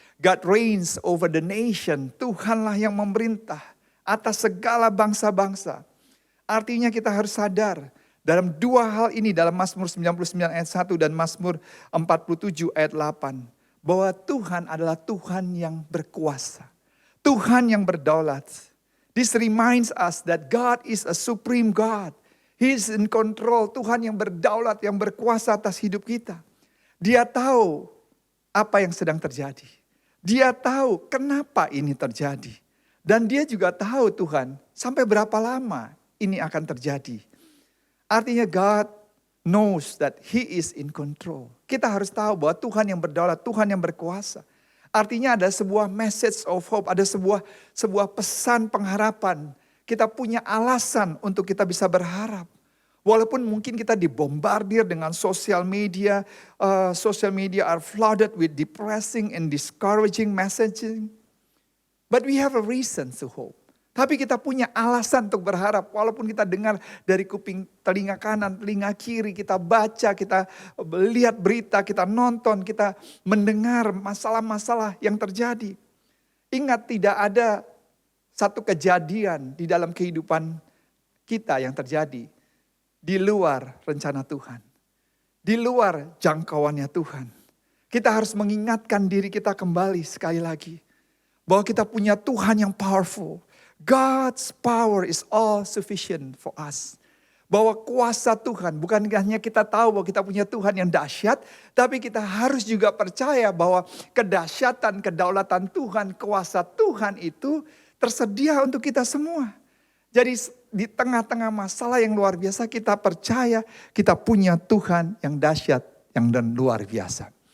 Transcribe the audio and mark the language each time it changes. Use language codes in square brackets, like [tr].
[en] God reigns over the nation. [id] Tuhanlah yang memerintah atas segala bangsa-bangsa. Artinya kita harus sadar dalam 2 hal ini dalam Mazmur 99 ayat 1 dan Mazmur 47 ayat 8. Bahwa Tuhan adalah Tuhan yang berkuasa. Tuhan yang berdaulat. [en] This reminds us that God is a supreme God. He is in control. [id] Tuhan yang berdaulat, yang berkuasa atas hidup kita. Dia tahu apa yang sedang terjadi. Dia tahu kenapa ini terjadi. Dan dia juga tahu Tuhan sampai berapa lama ini akan terjadi. Artinya [en] God knows that He is in control. [id] Kita harus tahu bahwa Tuhan yang berdaulat, Tuhan yang berkuasa. Artinya ada sebuah [en] message of hope, [id] ada sebuah pesan pengharapan. Kita punya alasan untuk kita bisa berharap. Walaupun mungkin kita dibombardir dengan sosial media [en] are flooded with depressing and discouraging messaging. But we have a reason to hope. [id] Tapi kita punya alasan untuk berharap. Walaupun kita dengar dari kuping telinga kanan, telinga kiri, kita baca, kita lihat berita, kita nonton, kita mendengar masalah-masalah yang terjadi. Ingat tidak ada satu kejadian di dalam kehidupan kita yang terjadi di luar rencana Tuhan. Di luar jangkauannya Tuhan. Kita harus mengingatkan diri kita kembali sekali lagi. Bahwa kita punya Tuhan yang powerful. [en] God's power is all sufficient for us. [id] Bahwa kuasa Tuhan, bukan hanya kita tahu bahwa kita punya Tuhan yang dahsyat, tapi kita harus juga percaya bahwa kedahsyatan, kedaulatan Tuhan, kuasa Tuhan itu tersedia untuk kita semua. Jadi di tengah-tengah masalah yang luar biasa, kita percaya kita punya Tuhan yang dahsyat, yang dan luar biasa.